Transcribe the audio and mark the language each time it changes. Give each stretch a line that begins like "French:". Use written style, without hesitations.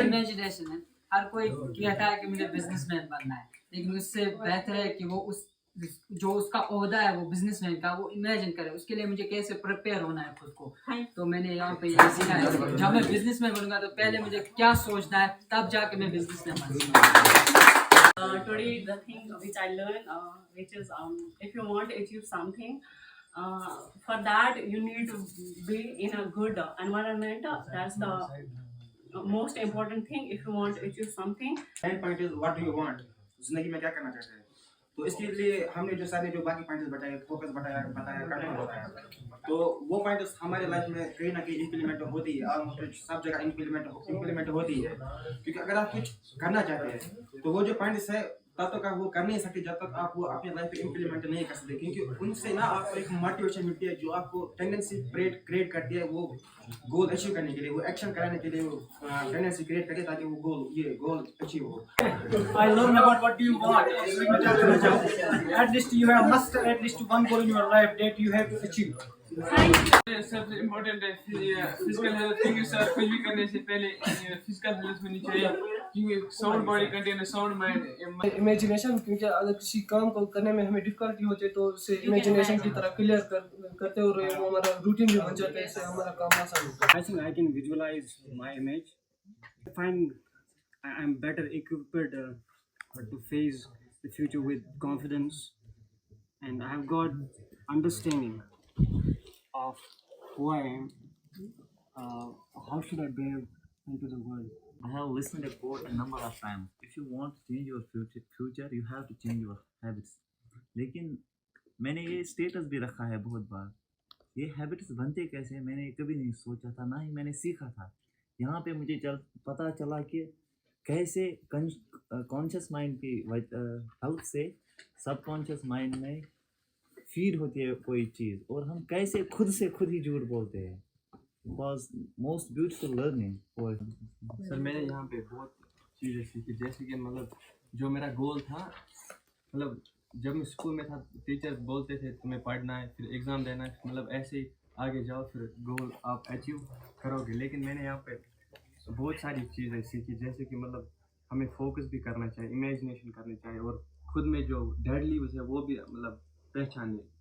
Hindi: Imagination है, हर कोई कहता है कि मुझे बिजनेसमैन बनना है, लेकिन उससे बेहतर है कि वो जो उसका ओहदा है वो बिजनेसमैन का वो इमेजिन करे। उसके लिए मुझे कैसे प्रिपेयर होना है खुद को। तो मैंने यहाँ पे ये सीखा है जब मैं बिजनेसमैन बनूंगा तो पहले मुझे क्या सोचना है, तब जाके मैं बिजनेसमैन बनूंगा।
English: Today the thing which I learned, which is if you want to achieve something, for that you need to be in a good environment. That's the most important thing if you want to achieve something. Main point is what do you want,
Hindi: जिंदगी में क्या करना चाहते हैं। तो इसके लिए हमने जो सारे जो बाकी पॉइंट्स बताए, फोकस बताया, कंट्रोल बताया, तो वो पॉइंट्स हमारे लाइफ में कहीं ना कहीं इंप्लीमेंट होती है, ऑलमोस्ट सब जगह इंप्लीमेंट होती है। क्योंकि अगर आप कुछ करना चाहते हैं तो वो जो पॉइंट्स है तब तक आप वो कर नहीं सकते जब तक आप वो अपने लाइफ में इंप्लीमेंट नहीं कर सकते, क्योंकि उनसे ना आपको एक मोटिवेशन मिलती है जो आपको टेंडेंसी क्रिएट करती है वो गोल अचीव करने के लिए, वो एक्शन कराने के लिए वो टेंडेंसी क्रिएट करे ताकि वो गोल अचीव हो।
English: I learn about what you want. At least you have must at least one goal in your life that you have to achieve.
Hindi: सबसे इम्पोर्टेंट है फिजिकल हेल्थ, क्योंकि सर कुछ भी करने से पहले फिजिकल हेल्थ होनी चाहिए, क्योंकि
English: Sound body contain sound mind.
Hindi: Imagination, क्योंकि अगर किसी काम को करने में हमें डिफिकल्टी होती है तो उसे इमेजिनेशन की तरह क्लियर करते हुए वो हमारा रूटीन भी बन जाता है, इससे हमारा काम आसान होता है।
English: I think I can visualize my image. I find I am better equipped to face the future with confidence, and I have got understanding of who I am. How should I behave into the world? I have listened to a quote a number of times. If you want to change your future, you have to change your habits.
Hindi: लेकिन मैंने ये status भी रखा है बहुत बार। ये habits बनते कैसे मैंने कभी नहीं सोचा था, ना ही मैंने सीखा था। यहाँ पे मुझे पता चला कि कैसे कॉन्शियस माइंड की हेल्प से सबकॉन्शियस माइंड में फीड होती है कोई चीज़, और हम कैसे खुद से खुद ही झूठ बोलते हैं।
English: was most beautiful learning for
Hindi: sir मैंने यहाँ पे बहुत चीज़ें सीखी, जैसे कि मतलब जो मेरा गोल था, मतलब जब मैं स्कूल में था टीचर बोलते थे तुम्हें पढ़ना है, फिर एग्ज़ाम देना है, मतलब ऐसे ही आगे जाओ फिर गोल आप अचीव करोगे। लेकिन मैंने यहाँ पे बहुत सारी चीज़ें सीखी, जैसे कि मतलब हमें फोकस भी करना चाहिए, इमेजिनेशन करनी चाहिए, और खुद में जो डेड लीव्स है वो भी मतलब पहचानिए।